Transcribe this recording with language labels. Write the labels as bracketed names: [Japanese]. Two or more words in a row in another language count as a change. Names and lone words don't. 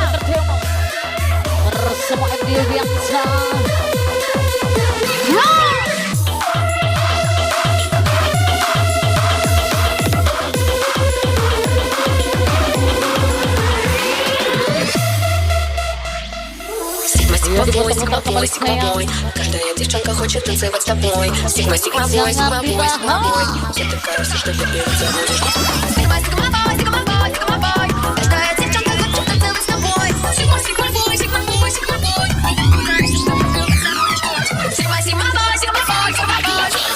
[Indonesian] Entertainment bersama MD Bianca. [English] Sigma boy, Sigma boy, Sigma boy. [Russian] Каждая девчонка хочет танцевать с тобой. [English] Sigma, Sigma boy, Sigma boy, Sigma boy. [Russian] Я такая, все, что ты забудешь. [English] Sigma, Sigma boy, Sigma boy, Sigma boy. [Russian] Каждая девчонка хочет танцевать с тобой. [English] Sigma, Sigma boy, Sigma boy, Sigma boy. Sigma, Sigma boy, Sigma boy, Sigma boy.